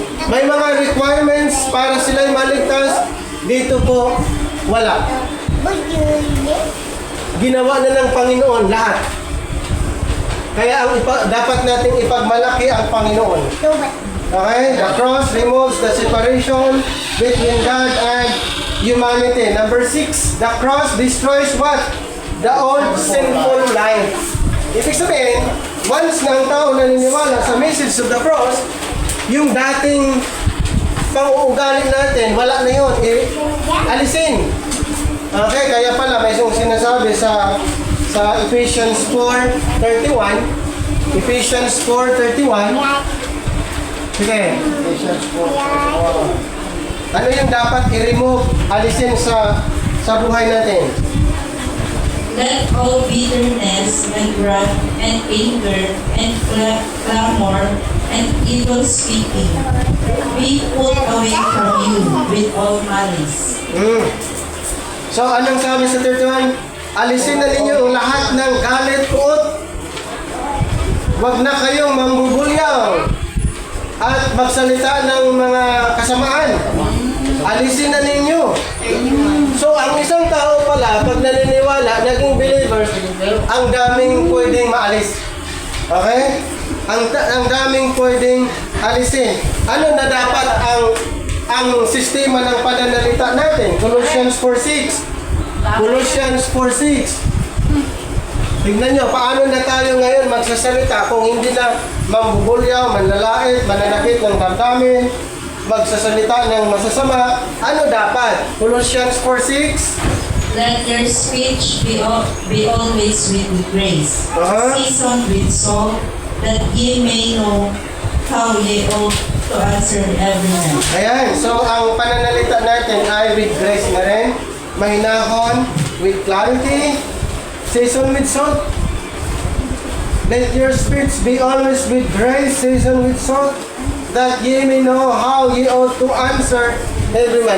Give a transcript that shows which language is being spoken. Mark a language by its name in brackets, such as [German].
[Filipino] May mga requirements para sila'y maligtas. Dito po, wala. Ginawa na ng Panginoon lahat. Kaya dapat nating ipagmalaki ang Panginoon. Okay? [English] The cross removes the separation between God and humanity. Number 6, the cross destroys what? The old sinful life. [Filipino] Ibig sabihin, once na ang tao naniniwala sa message of the cross, yung dating pang-uugali natin, wala na yun. Alisin. Okay, kaya pala may isang sinasabi sa Ephesians 4:31. Ephesians 4:31. Sige, Ephesians 4:31. Ano yung dapat i-remove, alisin sa buhay natin? [English] Let all bitterness and wrath and anger and clamor and evil speaking be put away from you with all malice. [Filipino] So, anong sabi sa 31? Alisin na ninyo ang lahat ng galit, uot. Huwag na kayong mambubulyaw at magsalita ng mga kasamaan. Alisin na ninyo. So, ang isang tao pala, pag naniniwala, naging believers, ang daming pwedeng maalis. Okay? Ang daming pwedeng alisin. Ano na dapat ang sistema ng pananalita natin? Colossians 4:6. Colossians 4:6. Tignan nyo, paano na tayo ngayon magsasalita kung hindi na mambubulyaw, manlalait, mananakit ng damdamin, magsasalita ng masasama. Ano dapat? Colossians 4:6. [English] Let your speech be always with grace, Uh-huh. seasoned with salt, that ye may know how ye ought to answer every man. [Filipino] Ayan, so ang pananalita natin ay with grace na rin. Mahinahon, [English] with clarity, seasoned with salt. Let your speech be always with grace, seasoned with salt, that ye may know how ye ought to answer every man.